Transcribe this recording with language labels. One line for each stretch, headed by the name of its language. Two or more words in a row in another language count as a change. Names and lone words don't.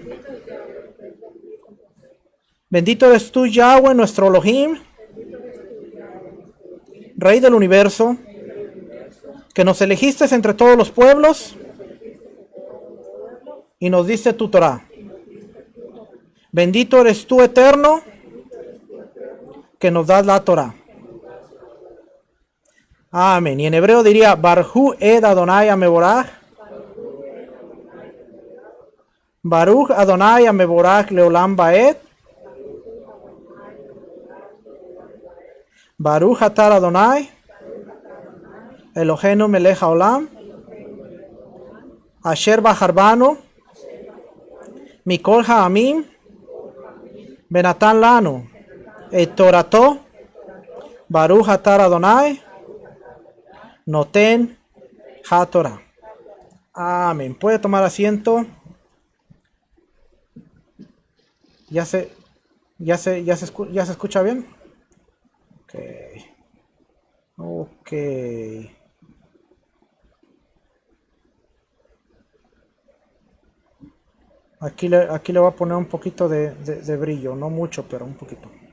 Spanish: Bendito eres tú, Yahweh, nuestro Elohim, Rey del universo, que nos elegiste entre todos los pueblos y nos diste tu Torah. Bendito eres tú, eterno, que nos das la Torah. Amén. Y en hebreo diría,
Hebrew: ברכו את אדני המבורך. ברוך אדני המבורך לעולם ועד. ברוך אתה אדני אלהינו מלך העולם אשר בחר בנו מכל העמים ונתן לנו את תורתו ברוך אתה אדני נותן התורה.
Spanish: Amén. Puede tomar asiento. ¿Ya se escucha bien? Ok. Aquí le voy a poner un poquito de brillo, no mucho, pero un poquito.